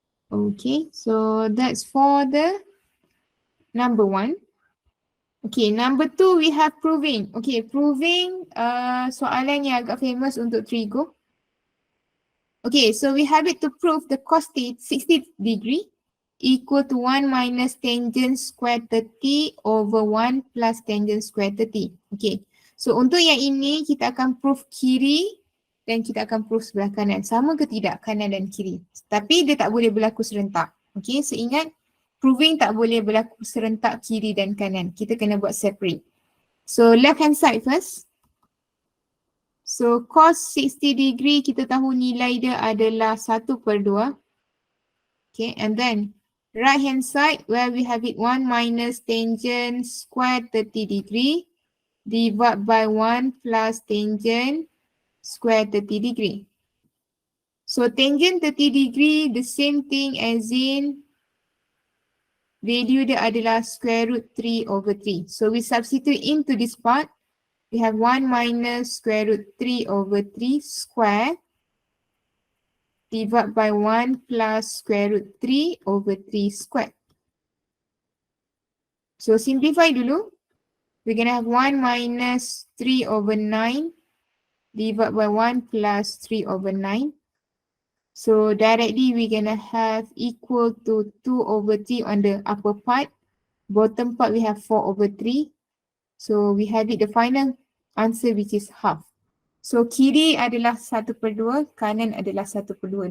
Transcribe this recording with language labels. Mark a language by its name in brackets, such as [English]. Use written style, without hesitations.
[English] Okay, so that's for the number 1. Okay, number 2 we have proving. [Malay] Okay, proving soalan yang agak famous untuk Trigo. [English] Okay, so we have it to prove the cos 60 degree equal to 1 minus tangent square 30 over 1 plus tangent square 30. [Malay] Okay, so untuk yang ini kita akan prove kiri dan kita akan prove sebelah kanan. Sama ke tidak kanan dan kiri? Tapi dia tak boleh berlaku serentak. Okay, so ingat proving tak boleh berlaku serentak kiri dan kanan. Kita kena buat [English] separate. So left hand side first. [Malay] So cos 60 degree kita tahu nilai dia adalah 1/2. [English] Okay, and then right hand side where we have it 1 minus tangent square 30 degree divided by 1 plus tangent square 30 degree. So tangent 30 degree the same thing as in value [Malay] dia adalah [English] square root 3 over 3. So we substitute into this part. We have 1 minus square root 3 over 3 square divided by 1 plus square root 3 over 3 square. So simplify dulu. We're going to have 1 minus 3 over 9 divided by 1 plus 3 over 9. So directly we're going to have equal to 2 over 3 on the upper part. Bottom part we have 4 over 3. So we have it the final answer which is half. [Malay] So kiri adalah 1/2, kanan adalah 1/2.